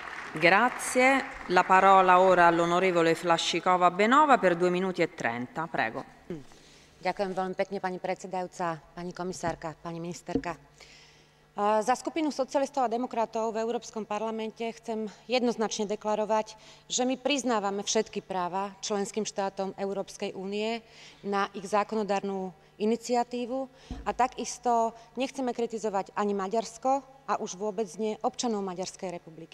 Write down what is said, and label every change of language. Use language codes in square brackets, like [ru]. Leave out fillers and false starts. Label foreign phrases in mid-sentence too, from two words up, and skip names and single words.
[it] Grazie. La parola ora all'onorevole Flašíková Beňová per 2 minuti e 30. Prego. [sk] Ďakujem veľmi pekne, pani predsedajúca, pani komisárka, pani ministerka. Za skupinu socialistov a demokratov v Európskom parlamente chcem jednoznačne deklarovať, že my priznávame všetky práva členským štátom Európskej únie na ich zákonodarnú iniciatívu a takisto nechceme kritizovať ani Maďarsko a už vôbec nie občanov Maďarskej republiky.